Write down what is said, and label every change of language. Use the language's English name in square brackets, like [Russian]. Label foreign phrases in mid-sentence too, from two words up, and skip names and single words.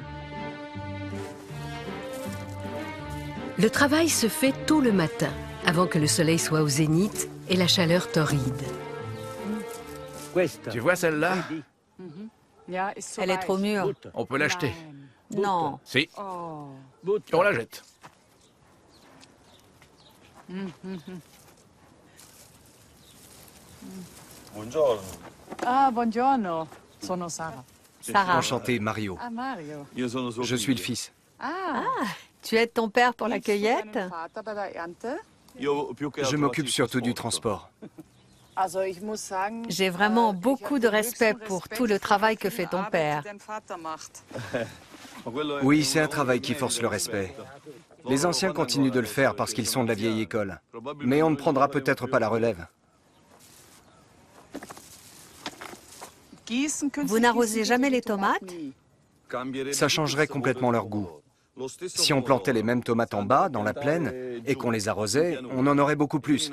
[French] Le travail se fait tôt le matin, avant que le soleil soit au zénith et la chaleur torride. Tu vois celle-là? Elle est trop mûre. On peut l'acheter. Non. Si, on la jette. [Italian] Ah, buongiorno. Sono Sara. Sarah, [French] Enchanté, Mario. Ah, Mario. Je suis le fils. tu aides ton père pour la cueillette? [German] Vater bei der Ernte. [French] Je m'occupe surtout du transport. [German] Also, ich muss sagen, [French] J'ai vraiment beaucoup de respect pour tout le travail que fait ton père. [German] dein Vater macht. [French] Oui, c'est un travail qui force le respect. Les anciens continuent de le faire parce qu'ils sont de la vieille école. Mais on ne prendra peut-être pas la relève. Vous n'arrosez jamais les tomates? Ça changerait complètement leur goût. Si on plantait les mêmes tomates en bas, dans la plaine, et qu'on les arrosait, on en aurait beaucoup plus.